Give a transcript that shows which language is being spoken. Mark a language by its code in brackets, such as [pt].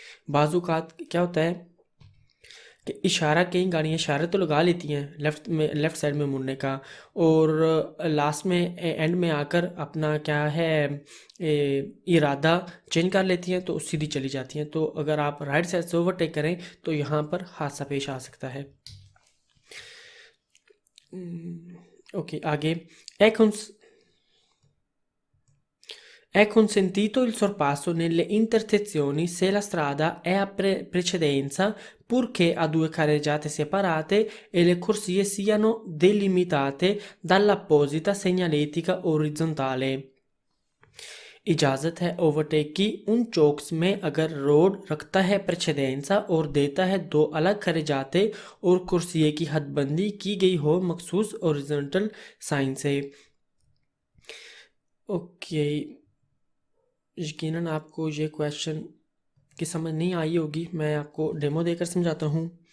[hi] बाज़-औक़ात क्या होता है कि इशारा, कई गाड़ियाँ इशारा तो लगा लेती हैं लेफ़्ट साइड में मुड़ने का, और लास्ट में एंड में आकर अपना क्या है इरादा चेंज कर लेती हैं, तो सीधी चली जाती हैं। तो अगर आप राइट साइड से ओवरटेक करें तो यहाँ पर हादसा पेश आ सकता है। ओके, आगे, [it] è consentito il sorpasso nelle intersezioni se la strada è a precedenza, purché a due carreggiate separate e le corsie siano delimitate dall'apposita segnaletica orizzontale। [hi] इजाज़त है ओवरटेक की उन चौक्स में अगर रोड रखता है प्रेसिडेंसा और देता है दो अलग खरेजाते और कुर्सिये की हदबंदी की गई हो मखसूस ओरिजेंटल साइन से। ओके, यकीनन आपको ये क्वेश्चन की समझ नहीं आई होगी, मैं आपको डेमो देकर समझाता हूँ।